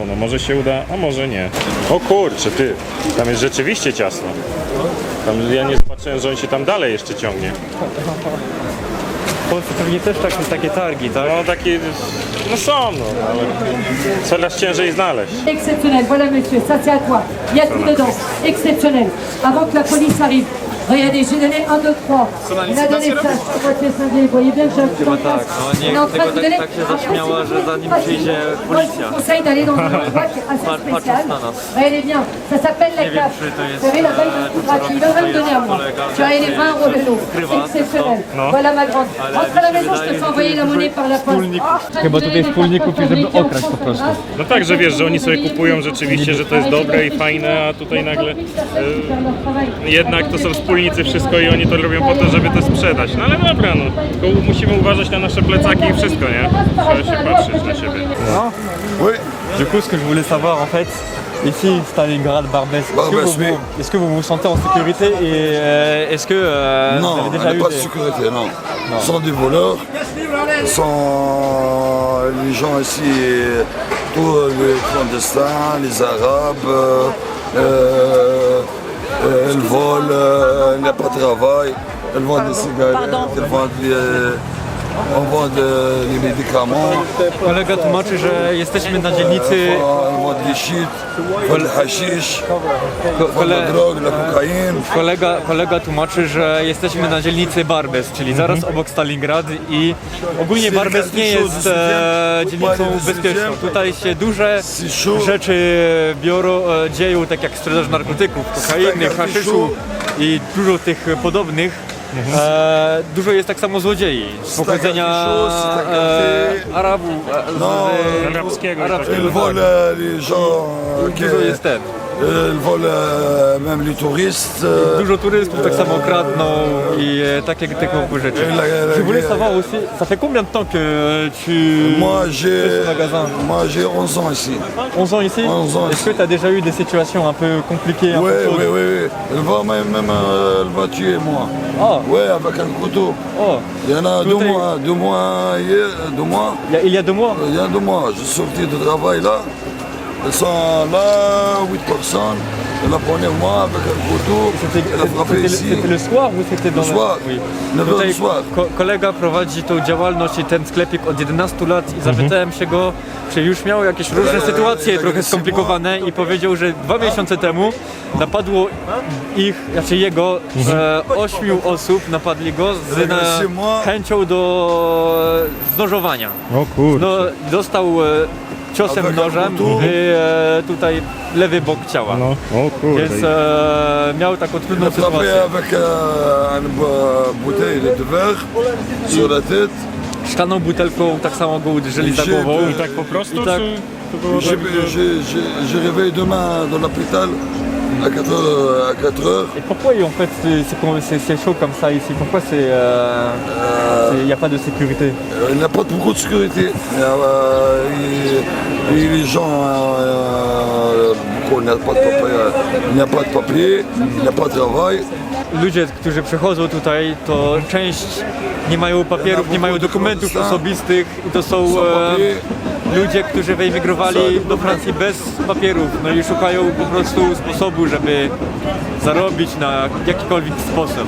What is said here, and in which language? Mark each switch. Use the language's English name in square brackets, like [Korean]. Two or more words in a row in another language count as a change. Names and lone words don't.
[Polish] No może się uda, a może nie. O kurczę, ty, tam jest rzeczywiście ciasno. Tam ja nie zobaczyłem, że on się tam dalej jeszcze ciągnie. W Polsce pewnie też takie targi, tak? No takie, no są, no, ale coraz ciężej znaleźć. [French] Exceptionnel, voilà monsieur, ça c'est à toi. Il y a tout dedans. Exceptionnel. Avant que la police arrive. Regardez, j'ai donné 1, 2, 3. On a donné ça. Moitié scindé. Vous voyez bien que j'ai un petit [Polish] Tak, no nie, [French] On est en train [Polish] tylko [French] de donner. [Polish] tak się zaśmiała, że zanim przyjdzie [French] Moi, je vous [Polish] policja. [French] conseille d'aller dans un endroit qui est assez [Polish] Patrz [French] spécial. [Polish] na nas. [French] Regardez bien, ça s'appelle la [Polish] Nie wiem, [French] cave. [Polish] czy to [French] Vous [Polish] jest, [French] savez, là-bas, il [Polish] to, [French] est [Polish] co [French] gratuit. Il va [Polish] robi [French] me donner à moi. [Polish] kolega, [French] Tu as les 20 euros de l'eau. [Polish] Ukrywa [French] Exceptionnel. [Polish] No. [French] Voilà ma grande. [Polish] Ale [French] Rentre à la [Polish] mi się [French] maison, je te [Polish] wydaje, [French] fais [Polish] że [French] envoyer la [Polish] dużo [French] monnaie par la poste. [Polish] wspólników. Chyba tutaj wspólników i żeby okraść po prostu. No tak, że wiesz, że oni sobie kupują rzeczywiście, że to jest dobre i fajne, a tutaj nagle jednak to są wspólnicy wszystko i oni to robią po to, żeby to sprzedać. No ale dobra, no, tylko musimy uważać na nasze plecaki i wszystko, nie? Trzeba się patrzeć na siebie. [French] Oui, Du coup, ce que je voulais savoir en fait, ici Stalingrad, Barbès, Barbès, oui. est-ce que vous vous sentez en sécurité et est-ce que vous non, avez elle déjà n'est eu pas de des... sécurité, non. Ce sont des voleurs, sont les gens ici, tous les clandestins, les arabes, elles volent, il n'y a pas de travail, elles vendent des cigarettes, elles vendent on vend les médicaments, [Polish] Kolega tłumaczy, że jesteśmy na dzielnicy, [French] elles vendent des shit, elles vendent le hashish, elles vendent la drogue, la cocaïne. [Polish] kolega tłumaczy, że jesteśmy na dzielnicy Barbès, czyli zaraz obok Stalingrad i ogólnie Barbès nie jest dzielnicą bezpieczną. Tutaj się duże rzeczy dzieją, tak jak sprzedaż narkotyków, kokainy, haszyszu i dużo tych podobnych. Dużo jest tak samo złodziei z pochodzenia Arabów, Arabskiego i arabskiego. [French] Elles volent les gens, [Polish] Dużo jest ten. [French] elles volent même les touristes. [Polish] Dużo turystów tak samo kradną i takie typowe rzeczy. [French] Je voulais savoir aussi, ça fait combien de temps que tu Moi fais ce magasin? j'ai 11 ans ici. 11 ans ici? 11 ans Est-ce que tu as déjà eu des situations un peu compliquées? Un Oui, peu chaudes? oui. Elle va même elle va tuer moi. Ah, Ouais, avec un couteau. oh, Il y en a Tout 2 est- mois, 2 mois hier, 2 mois. il y a 2 mois? Il y a 2 mois, je suis sorti de travail là. Elles sont là, 8 personnes. Elle a pris moi avec un couteau. Elle a frappé ici. C'était le soir ou c'était dans Le soir. Oui. 9 heures [Polish] Tutaj [French] du soir. [Polish] kolega prowadzi tą działalność i ten sklepik od 11 lat i zapytałem się go, czy już miał jakieś różne sytuacje trochę skomplikowane i powiedział, że 2 miesiące temu napadło ich, znaczy jego 8 osób napadli go z chęcią do znożowania. O kurde. No, dostał ciosem [French] Avec [Polish] nożem [French] un [Polish] tutaj lewy bok ciała. No, o kurde. Więc miał taką [French] Elle [Polish] trudną [French] a frappé [Polish] sytuację. [French] avec une bouteille de verre sur la tête. [Polish] Szklaną butelką tak samo go uderzyli za głową. Tak po prostu, I tak- czy to było tak, że... [French] J'ai réveillé demain dans l'hôpital. à 4 heures. Et pourquoi en fait c'est chaud comme ça ici? Pourquoi il n'y a pas de sécurité? Il n'y a pas beaucoup de sécurité. Et les gens, il n'y a pas de papier, il n'y a pas de travail. [Polish] Ludzie, którzy przychodzą tutaj, to część nie mają papierów, nie mają dokumentów osobistych i to są ludzie, którzy wyemigrowali do Francji bez papierów, no i szukają po prostu sposobu, żeby zarobić na jakikolwiek sposób.